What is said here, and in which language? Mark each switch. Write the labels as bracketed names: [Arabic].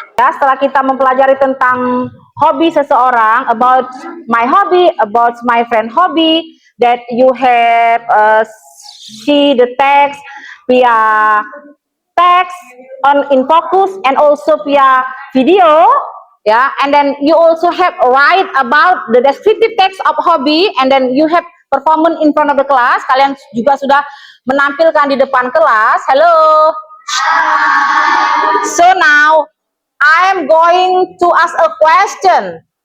[Indonesian] Setelah kita mempelajari tentang hobi seseorang, [English] about my hobby, about my friend hobby, that you have see the text via text on in focus and also via video. Yeah, and then you also have write about the descriptive text of hobby, and then you have performance in front of the class. [Indonesian] Kalian juga sudah menampilkan di depan kelas. [English] Hello. So now I am going to ask a question.